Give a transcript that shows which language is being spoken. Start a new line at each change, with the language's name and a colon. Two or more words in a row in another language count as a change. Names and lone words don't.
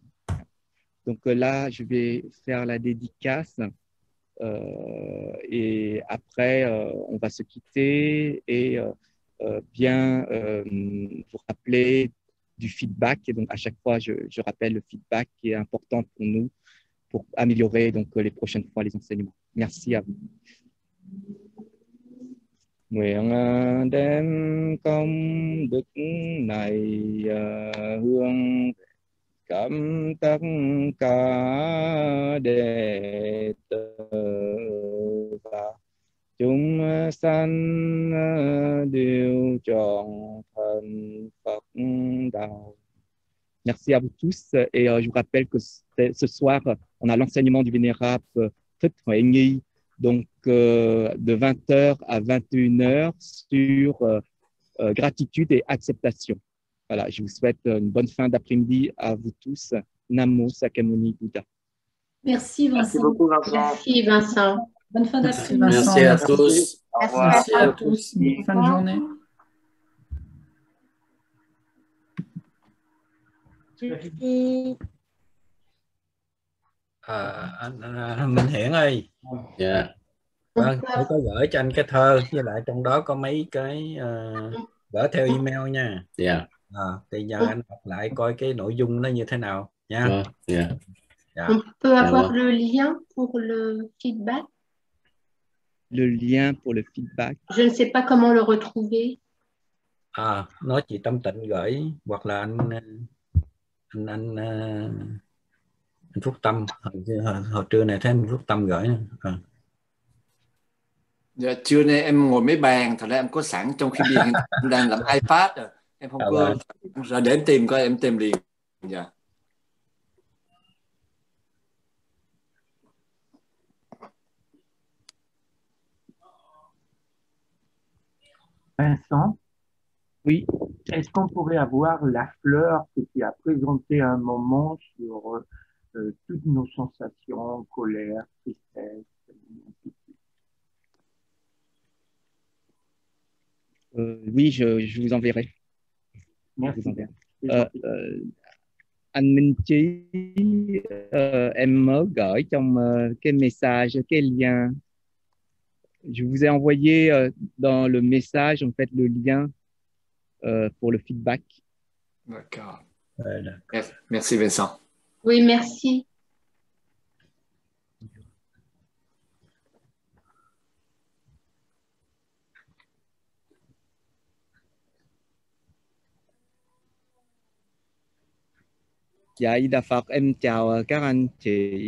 French: Donc là, je vais faire la dédicace et après, on va se quitter et bien vous rappeler du feedback. Et donc, à chaque fois, je rappelle le feedback qui est important pour nous pour améliorer donc, les prochaines fois les enseignements. Merci à vous.
Vietnamese: Nguyện đem công đức này hướng cảm tất cả đệ tử và chúng sanh đều trọn thành Phật đạo.
French: Merci à vous tous et je vous rappelle que ce soir, on a l'enseignement du Vénérable Thich Huệ Nhi, donc de 20h à 21h sur gratitude et acceptation. Voilà, je vous souhaite une bonne fin d'après-midi à vous tous.
Pali: Namo Sakyamuni Buddha.
French: Merci Vincent. Merci beaucoup Vincent. Merci Vincent. Bonne fin d'après-midi. Merci à tous. Au revoir. Merci à tous. Bonne fin de journée.
Vietnamese: Anh Minh Hiển ơi, vâng, tôi có gửi cho anh cái thơ, với lại trong đó có mấy cái gửi theo email nha. Thì giờ anh đọc lại coi cái nội dung nó như thế nào nha.
French: On peut avoir le lien pour le feedback. Le lien pour le feedback. Je ne sais pas comment le retrouver.
Vietnamese: Nói chị Tâm Tịnh gửi hoặc là anh Phúc Tâm hồi trưa này thấy anh Phúc Tâm gửi. Dạ, trưa nay em ngồi mấy bàn, thật ra em có sẵn trong khi em đang làm iPad rồi, em không có rồi để em tìm coi, em tìm liền. Dạ.
French: Vincent, oui. Est-ce qu'on pourrait avoir la fleur que tu as présentée à un moment sur toutes nos sensations, colère, tristesse? Oui, je vous enverrai. Merci. Je vous enverrai.
Vietnamese: Anh Minh Chí, em mới gửi trong cái message, cái lien.
French: Je vous ai envoyé dans le message en fait le lien pour le feedback. D'accord. Merci Vincent. Oui, merci.
Vietnamese: Dạ, Đà Phật, em chào các anh chị.